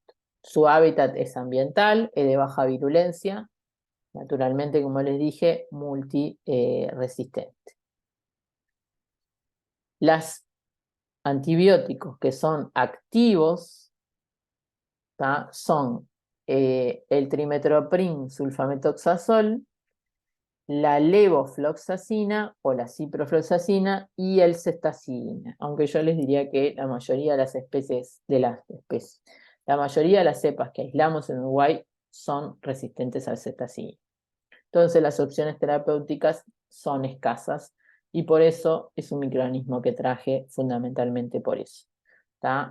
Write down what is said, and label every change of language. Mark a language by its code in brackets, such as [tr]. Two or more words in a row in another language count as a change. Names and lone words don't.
[es] Su hábitat es ambiental, es de baja virulencia, naturalmente, como les dije, multiresistente. Los antibióticos que son activos, ¿tá? Son el trimetoprim sulfametoxazol, la levofloxacina o la ciprofloxacina y el cestacina, aunque yo les diría que la mayoría de las especies, la mayoría de las cepas que aislamos en Uruguay son resistentes al cestacina. Entonces las opciones terapéuticas son escasas y por eso es un microorganismo que traje fundamentalmente por eso, ¿tá?